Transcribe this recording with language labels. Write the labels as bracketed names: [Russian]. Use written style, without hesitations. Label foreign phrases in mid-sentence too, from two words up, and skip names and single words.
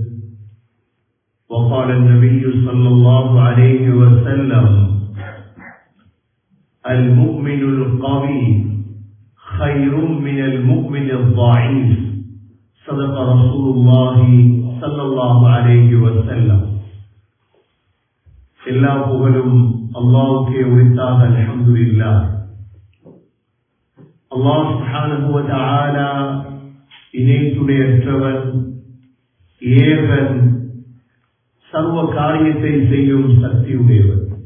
[Arabic] وقال النبي صلى الله عليه وسلم: المؤمن القوي خير من المؤمن الضعيف. صدق رسول الله صلى الله عليه وسلم. [Tamil] எல்லா புகழும் அல்லாஹ்வுக்கே உரித்தாக. அல்ஹம்துலில்லாஹ். [Arabic] الله سبحانه و تعالى [Tamil] இணைத்துடையற்றவன், ஏகன், சர்வ காரியத்தை செய்யும் சக்தியுடையவன்.